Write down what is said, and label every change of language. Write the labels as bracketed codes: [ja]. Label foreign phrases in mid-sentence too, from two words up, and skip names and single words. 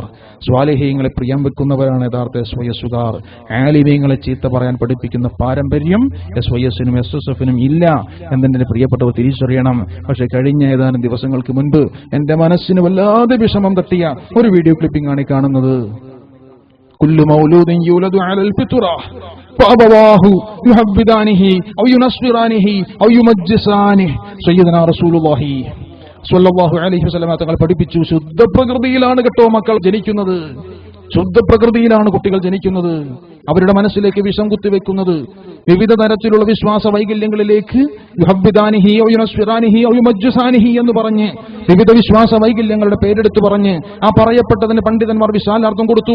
[ml] സ്വാലിഹീങ്ങളെ പ്രിയം വെക്കുന്നവരാണ് യഥാർത്ഥ SYS-കാർ. ആലിമീങ്ങളെ ചീത്ത പറയാൻ പഠിപ്പിക്കുന്ന പാരമ്പര്യം SYS-നും SSF-നും ഇല്ല എന്നെ പ്രിയപ്പെട്ടവർ തിരിച്ചറിയണം. പക്ഷെ കഴിഞ്ഞ ഏതാനും ദിവസങ്ങൾക്ക് മുൻപ് എന്റെ മനസ്സിന് വല്ലാതെ വിഷമം തട്ടിയ ഒരു [en] video clipping [ml] ആണ് കാണുന്നത്. [ar] كل مولود يولد على الفطرة فأبواه يهودانه أو ينصرانه أو يمجسانه. سيدنا رسول الله صلى الله عليه وسلم [ml] തങ്ങൾ പഠിപ്പിച്ചു, ശുദ്ധ പ്രകൃതിയിലാണ് കേട്ടോ മക്കൾ ജനിക്കുന്നത്. ശുദ്ധ പ്രകൃതിയിലാണ് കുട്ടികൾ ജനിക്കുന്നത്. അവരുടെ മനസ്സിലേക്ക് വിഷം കുത്തിവെക്കുന്നത് വിവിധ തരത്തിലുള്ള വിശ്വാസ വൈകല്യങ്ങളിലേക്ക് എന്ന് പറഞ്ഞ് വിവിധ വിശ്വാസ വൈകല്യങ്ങളുടെ പേരെടുത്തു പറഞ്ഞ് ആ പറയപ്പെട്ടതിന് പണ്ഡിതന്മാർ വിശാലാർത്ഥം കൊടുത്തു.